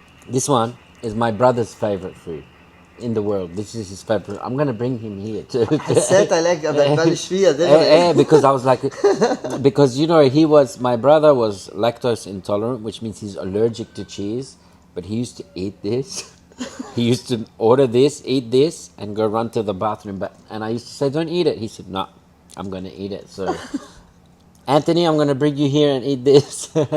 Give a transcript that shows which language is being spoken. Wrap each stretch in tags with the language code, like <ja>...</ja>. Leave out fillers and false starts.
<en>This one is my brother's favorite food. in the world. This is his favorite. I'm gonna bring him here too.</en> <ar>حسيت عليك قبل تبلش فيها دغري.</ar> <en>Because I was like, because my brother was lactose intolerant, which means he's allergic to cheese. But he used to eat this. He used to order this, eat this, and go run to the bathroom. And I used to say, "Don't eat it." He said, "No, I'm gonna eat it." So, Anthony, I'm gonna bring you here and eat this.</en>